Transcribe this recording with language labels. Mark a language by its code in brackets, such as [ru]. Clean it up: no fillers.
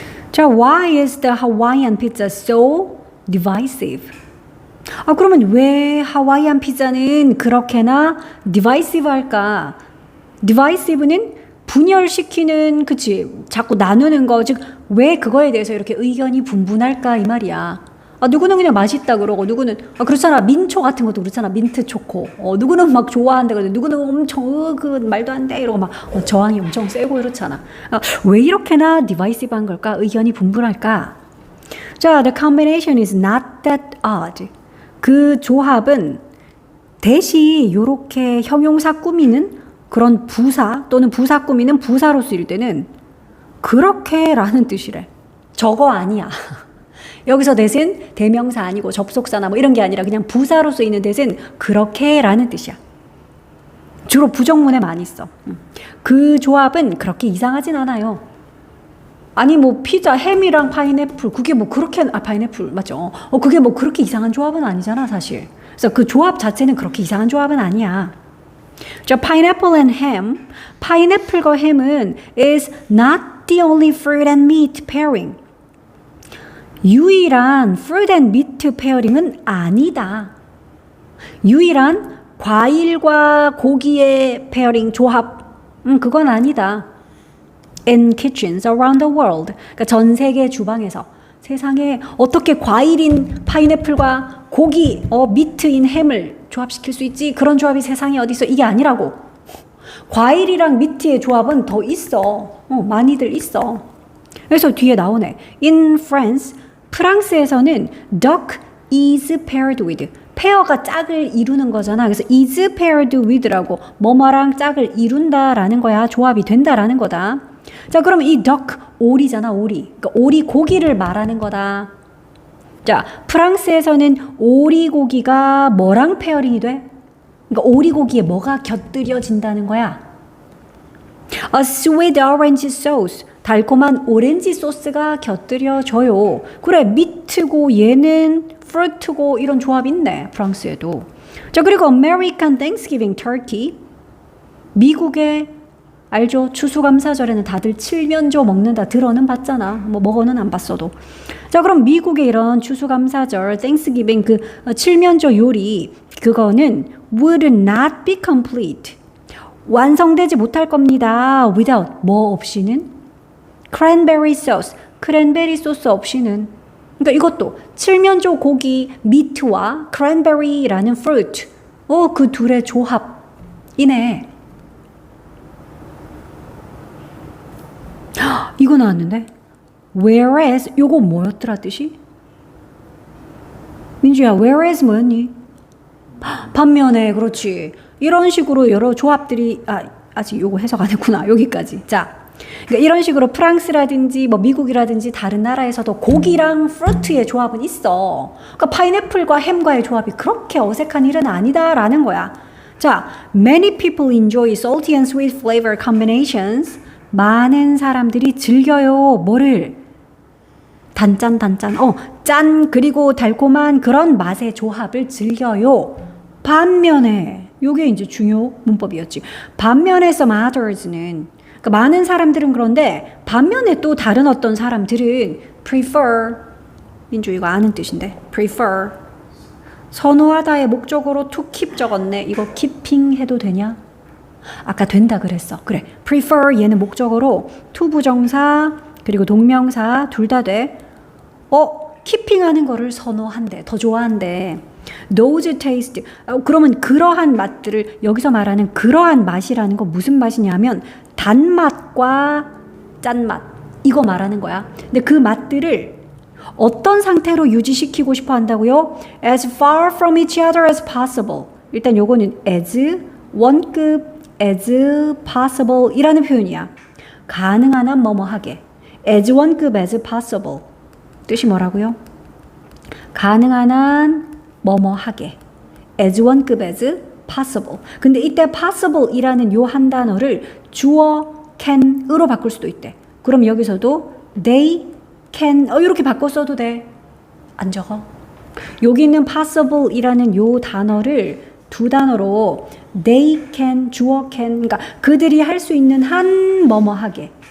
[en] 자, why is the Hawaiian pizza so divisive? [ko] 그러면 왜 하와이안 피자는 그렇게나 divisive 할까? divisive는 분열시키는, 그치? 자꾸 나누는 거, 즉, 왜 그거에 대해서 이렇게 의견이 분분할까? 이 말이야. 누구는 그냥 맛있다 그러고, 누구는, 그렇잖아. 민초 같은 것도 그렇잖아. 민트 초코. 누구는 막 좋아한다 그러는데, 누구는 엄청, 말도 안 돼. 이러고 막, 저항이 엄청 세고 이렇잖아. 왜 이렇게나 divisive 한 걸까? 의견이 분분할까? [en] 자, the combination is not that odd. [ko] 그 조합은 대시 요렇게 형용사 꾸미는 그런 부사 또는 부사 꾸미는 부사로 쓰일 때는 그렇게 라는 뜻이래. 저거 아니야. 여기서 that은 대명사 아니고 접속사나 뭐 이런 게 아니라 그냥 부사로 쓰이는 that은 그렇게 라는 뜻이야. 주로 부정문에 많이 써. 그 조합은 그렇게 이상하진 않아요. 아니 뭐 피자 햄이랑 파인애플 그게 뭐 그렇게 파인애플 맞죠? 그게 뭐 그렇게 이상한 조합은 아니잖아 사실. 그래서 그 조합 자체는 그렇게 이상한 조합은 아니야. [en] 자, pineapple and ham. [ko] 파인애플과 햄은 is not the only fruit and meat pairing. 유일한 fruit and meat pairing은 아니다. 유일한 과일과 고기의 pairing 조합 그건 아니다. [en] In kitchens around the world. [ko] 그러니까 전 세계 주방에서 세상에 어떻게 과일인 파인애플과 고기, 미트인 햄을 조합시킬 수 있지? 그런 조합이 세상에 어디 있어? 이게 아니라고. 과일이랑 미트의 조합은 더 있어. 많이들 있어. 그래서 뒤에 나오네. [en] In France, [ko] 프랑스에서는 [en] duck is paired with. [ko] 페어가 짝을 이루는 거잖아. 그래서 is paired with라고 뭐뭐랑 짝을 이룬다라는 거야. 조합이 된다라는 거다. 자, 그럼 이 duck 오리잖아, 오리. 그러니까 오리 고기를 말하는 거다. 자, 프랑스에서는 오리고기가 뭐랑 페어링이 돼? 그러니까 오리고기에 뭐가 곁들여진다는 거야? [en] A sweet orange sauce. [ko] 달콤한 오렌지 소스가 곁들여져요. 그래, 미트고 얘는 fruit고 이런 조합 있네, 프랑스에도. [en] 자, 그리고 American Thanksgiving Turkey. [ko] 미국의 알죠? 추수감사절에는 다들 칠면조 먹는다 들어는 봤잖아. 뭐 먹어는 안 봤어도. 자, 그럼 미국의 이런 추수감사절 Thanksgiving 그 칠면조 요리 그거는 [en] would not be complete. [ko] 완성되지 못할 겁니다. without 뭐 없이는? [en] cranberry sauce. [ko] 크랜베리 소스 없이는. 그러니까 이것도 칠면조 고기 미트와 cranberry라는 fruit. 그 둘의 조합이네. 이거 나왔는데 whereas 요거 뭐였더라 뜻이? 민주야 whereas 뭐였니? 반면에 그렇지 이런 식으로 여러 조합들이 아직 요거 해석 안 했구나 여기까지. 자, 그러니까 이런 식으로 프랑스라든지 뭐 미국이라든지 다른 나라에서도 고기랑 프루트의 조합은 있어. 그러니까 파인애플과 햄과의 조합이 그렇게 어색한 일은 아니다라는 거야. [en] 자, many people enjoy salty and sweet flavor combinations. [ko] 많은 사람들이 즐겨요. 뭐를? 단짠. 짠 그리고 달콤한 그런 맛의 조합을 즐겨요. 반면에 요게 이제 중요 문법이었지. 반면에 [en] some others [ko] 는 그러니까 많은 사람들은 그런데 반면에 또 다른 어떤 사람들은 prefer 민주 이거 아는 뜻인데 prefer 선호하다의 목적으로 to keep 적었네. 이거 keeping 해도 되냐? 아까 된다 그랬어. 그래. prefer 얘는 목적어로 to 부정사 그리고 동명사 둘 다 돼. keeping 하는 거를 선호한대. 더 좋아한대. [en] those taste. [ko] 그러면 그러한 맛들을 여기서 말하는 그러한 맛이라는 거 무슨 맛이냐면 단맛과 짠맛. 이거 말하는 거야. 근데 그 맛들을 어떤 상태로 유지시키고 싶어 한다고요? [en] as far from each other as possible. [ko] 일단 요거는 as 원급 as possible 이라는 표현이야. 가능한 한 뭐뭐하게. as 원급 as possible. 뜻이 뭐라고요? 가능한 한 뭐뭐하게. as 원급 as possible. 근데 이때 possible 이라는 요 한 단어를 주어 can으로 바꿀 수도 있대. 그럼 여기서도 [en] they can [ko] 이렇게 바꿔 써도 돼. 안 적어? 여기 있는 possible 이라는 요 단어를 두 단어로 [en] they can, [ko] 주어 can, 그러니까 그들이 할 수 있는 한 뭐뭐하게.